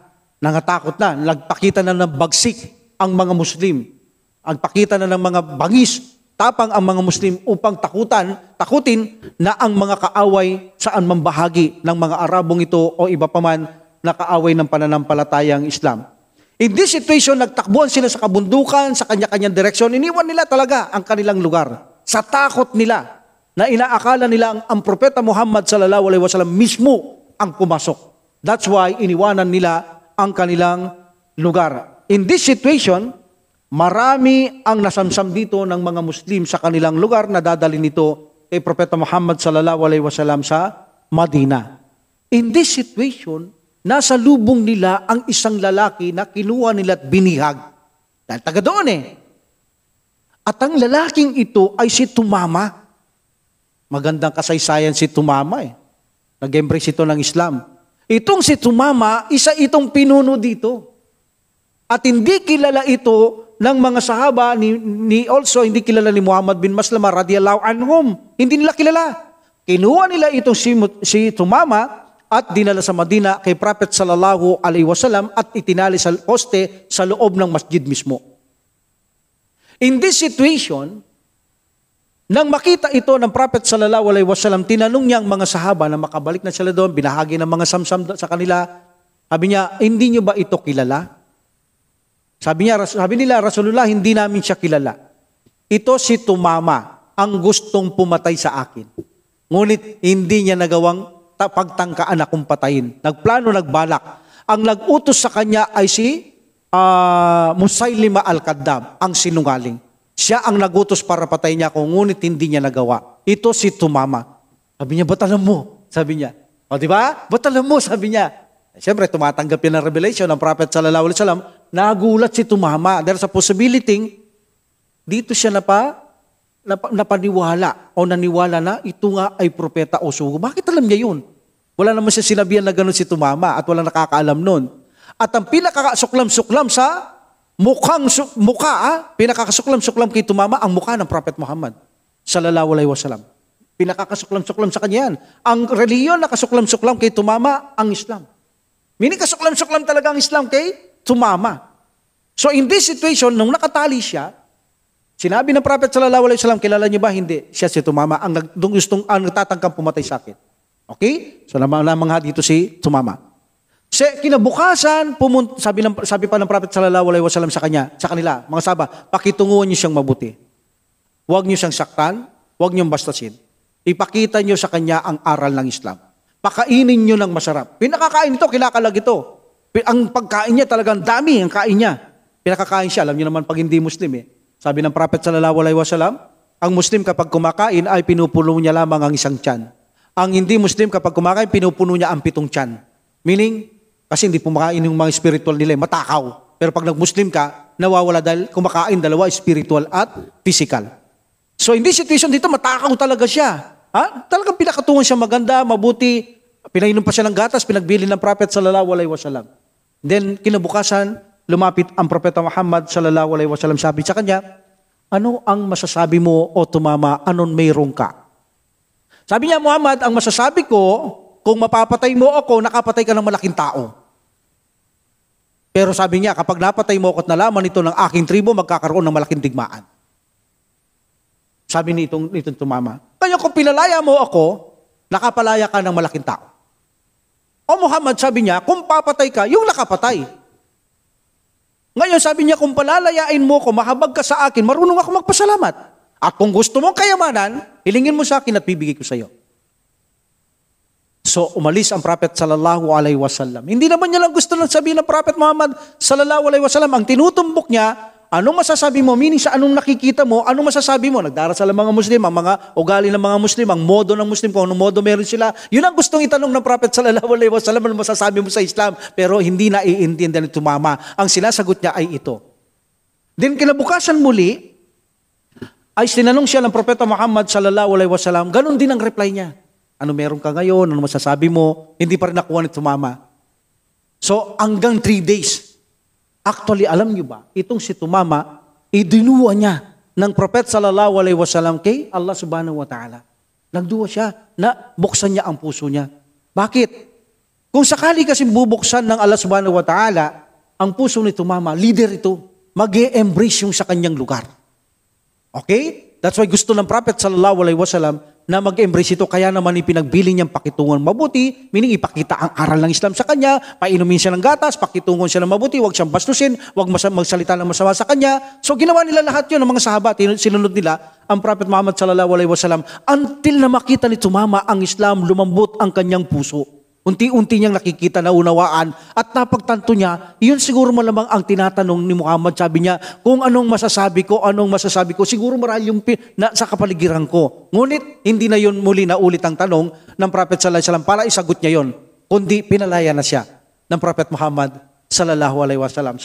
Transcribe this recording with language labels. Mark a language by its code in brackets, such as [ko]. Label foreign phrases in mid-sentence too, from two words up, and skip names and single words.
[tl] Nangatakot na, nagpakita na ng bagsik ang mga Muslim. Nagpakita na ng mga bangis, tapang ang mga Muslim upang takutin na ang mga kaaway saan man bahagi ng mga Arabong ito o iba pa man na kaaway ng pananampalatayang Islam. [en] In this situation, [tl] nagtakbuhan sila sa kabundukan, sa kanya-kanyang direksyon. Iniwan nila talaga ang kanilang lugar. Sa takot nila, na inaakala nila ang Propeta Muhammad [ar] صلى الله عليه وسلم [tl] mismo ang pumasok. [en] That's why [tl] iniwanan nila ang kanilang lugar. [en] In this situation, [tl] marami ang nasamsam dito ng mga Muslim sa kanilang lugar na dadalhin nito kay Propeta Muhammad [ar] صلى الله عليه وسلم [tl] sa Madina. [en] In this situation, [tl] nasa lubong nila ang isang lalaki na kinuha nila at binihag. Dahil taga doon At ang lalaking ito ay si Tumama. Magandang kasaysayan si Tumama Nag-embrace ito ng Islam. Itong si Tumama, isa itong pinuno dito. At hindi kilala ito ng mga sahaba, also hindi kilala ni Muhammad bin Maslama [ar] رضي الله عنهم. [tl] Hindi nila kilala. Kinuha nila itong si Tumama at dinala sa Madina kay Prophet [ar] صلى الله عليه وسلم [tl] at itinali sa poste sa loob ng masjid mismo. [en] In this situation, [tl] nang makita ito ng Prophet [ar] صلى الله عليه وسلم, [tl] tinanong niya ang mga sahaba na makabalik na sila doon, binahagi ng mga samsam sa kanila. Sabi niya, hindi niyo ba ito kilala? Sabi nila, Rasulullah, hindi namin siya kilala. Ito si Tumama, ang gustong pumatay sa akin. Ngunit hindi niya nagawang pagtangkaan akong patayin. Nagplano, nagbalak. Ang nag-utos sa kanya ay si Musaylima al-Kaddab, ang sinungaling. Siya ang nagutos para patayin niya ako, ngunit hindi niya nagawa. Ito si Tumama. Sabi niya, ba't alam mo? Sabi niya. O diba? Ba't alam mo? Sabi niya. Siyempre, tumatanggap yan ng revelation ng Prophet [ar] صلى الله عليه وسلم. [tl] Nagulat si Tumama. Dahil sa possibility, dito siya napaniwala o naniwala na ito nga ay propeta o sugo. Bakit alam niya yun? Wala naman siya sinabihan na gano'n si Tumama at wala nakakaalam nun. At ang pinakasuklam-suklam sa pinakakasuklam-suklam kay Tumama ang mukha ng Prophet Muhammad [ar] صلى الله عليه وسلم. [tl] Pinakakasuklam-suklam sa kanya yan. Ang reliyon na kasuklam-suklam kay Tumama, ang Islam. Meaning kasuklam-suklam talaga ang Islam kay Tumama. [en] So in this situation, [tl] nung nakatali siya, sinabi ng Prophet [ar] صلى الله عليه وسلم, [tl] kilala niyo ba? Hindi. Siya si Tumama, ang nagtatangkang pumatay sa akin. Okay? So namang dito si Tumama. Kinabukasan, sabi pa ng Prophet [ar] صلى الله عليه وسلم [tl] sa kanila, mga sahaba, pakitunguhan niyo siyang mabuti. Huwag niyo siyang saktan, huwag niyong bastasin. Ipakita niyo sa kanya ang aral ng Islam. Pakainin niyo ng masarap. Pinakakain ito, kinakalag ito. Ang pagkain niya talagang dami, ang kain niya. Pinakakain siya, alam niyo naman pag hindi Muslim Sabi ng Prophet [ar] صلى الله عليه وسلم, [tl] ang Muslim kapag kumakain ay pinupuno niya lamang ang isang tiyan. Ang hindi Muslim kapag kumakain, pinupuno niya ang 7 tiyan. Meaning, kasi hindi pumakain yung mga spiritual nila, matakaw. Pero pag nag-Muslim ka, nawawala dahil kumakain dalawa, spiritual at physical. [en] So in this situation [tl] dito, matakaw talaga siya. Talagang pinakatungan siya maganda, mabuti. Pinainom pa siya ng gatas, pinagbili ng Prophet [ar] صلى الله عليه وسلم. [tl] Then kinabukasan, lumapit ang Propeta Muhammad [ar] صلى الله عليه وسلم, [tl] sabi sa kanya, ano ang masasabi mo o Tumama, anon mayroong ka? Sabi niya, Muhammad, ang masasabi ko, kung mapapatay mo ako, nakapatay ka ng malaking tao. Pero sabi niya, kapag napatay mo ako at nalaman ito ng aking tribo, magkakaroon ng malaking digmaan. Sabi nitong Tumama, kaya kung pinalaya mo ako, nakapalaya ka ng malaking tao. O Muhammad, sabi niya, kung papatay ka, yung nakapatay. Ngayon, sabi niya, kung palalayain mo ako, mahabag ka sa akin, marunong ako magpasalamat. At kung gusto mong kayamanan, hilingin mo sa akin at bibigay ko sa iyo. So, umalis ang Prophet [ar] صلى الله عليه وسلم. [tl] Hindi naman niya lang gusto lang sabihin ng Prophet Muhammad [ar] صلى الله عليه وسلم. [tl] Ang tinutumbok niya, anong masasabi mo? Meaning sa anong nakikita mo, anong masasabi mo? Nagdarasal ang mga Muslim, ang mga ugali ng mga Muslim, ang modo ng Muslim, kung anong modo meron sila. Yun ang gustong itanong ng Prophet [ar] صلى الله عليه وسلم, [tl] anong masasabi mo sa Islam? Pero hindi na iintindihan ni Tumama. Ang sinasagot niya ay ito. Then kinabukasan muli, ay tinanong siya ng Propeta Muhammad [ar] صلى الله عليه وسلم, [tl] ganun din ang reply niya. Ano meron ka ngayon? Ano masasabi mo? Hindi pa rin nakuha ni Tumama. So, hanggang 3 days. Actually, alam niyo ba, itong si Tumama, idinuwa niya ng Prophet [ar] صلى الله عليه وسلم [tl] kay Allah [ar] سبحانه وتعالى. [tl] Nagduwa siya na buksan niya ang puso niya. Bakit? Kung sakali kasi bubuksan ng Allah [ar] سبحانه وتعالى, [tl] ang puso ni Tumama, leader ito, mag-e-embrace yung sa kanyang lugar. Okay? [en] That's why [tl] gusto ng Prophet [ar] صلى الله عليه وسلم [tl] na mag-embrace ito, kaya naman ipinagbili niyang pakitungon mabuti, meaning ipakita ang aral ng Islam sa kanya, painumin siya ng gatas, pakitungon siya ng mabuti, huwag siyang bastusin, huwag magsalita ng masama sa kanya. So ginawa nila lahat yun ng mga sahabat, sinunod nila ang Prophet Muhammad [ar] صلى الله عليه وسلم [tl] until na makita ni Tumama ang Islam, lumambot ang kanyang puso. Unti-unti niyang nakikita na unawaan at napagtanto niya, yun siguro malamang ang tinatanong ni Muhammad. Sabi niya, kung anong masasabi ko, siguro marahil yung sa kapaligiran ko. Ngunit, hindi na yun muli na ulit ang tanong ng Prophet [ar] صلى الله عليه وسلم [tl] para isagot niya yun, kundi pinalaya na siya ng Prophet Muhammad [ar] صلى الله عليه وسلم.